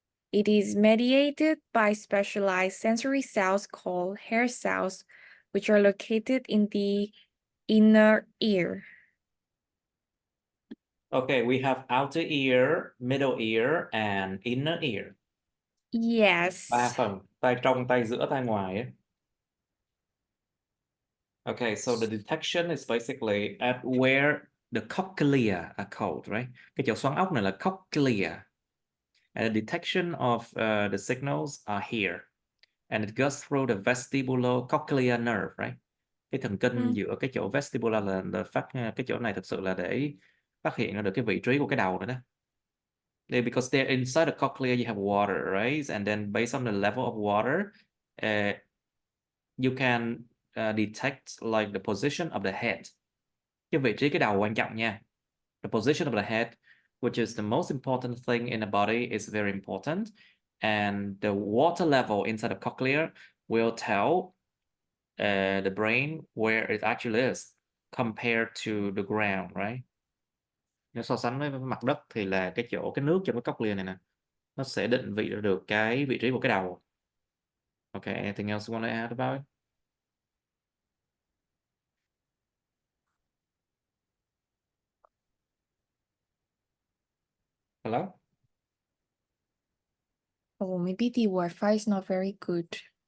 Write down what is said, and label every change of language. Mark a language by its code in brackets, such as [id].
[en] It is mediated by specialized sensory cells called hair cells, which are located in the inner ear. Okay, we have outer ear, middle ear, and inner ear. Yes. [vi] 3 phần, tai trong, tai giữa, tai ngoài ấy. [en] Okay, so the detection is basically at where the cochlea are called, right? [vi] Cái chỗ xoắn ốc này là cochlea. [en] And the detection of the signals are here. And it goes through the vestibulocochlear nerve, right? [vi] Cái thần kinh giữa cái chỗ vestibular là phát, cái chỗ này thực sự là để phát hiện ra được cái vị trí của cái đầu nữa đó. [en] Because they're inside the cochlea, you have water, right? And then based on the level of water, you can detect like the position of the head. [vi] Cái vị trí cái đầu quan trọng nha. [en] The position of the head, which is the most important thing in the body, is very important. And the water level inside the cochlea will tell the brain where it actually is compared to the ground, right? [vi] Nếu so sánh với mặt đất thì là cái chỗ, cái nước trong cái cochlea này nè, nó sẽ định vị được cái vị trí của cái đầu. [en] Okay, anything else you want to add about it? Hello? Oh, maybe the Wi-Fi is not very good.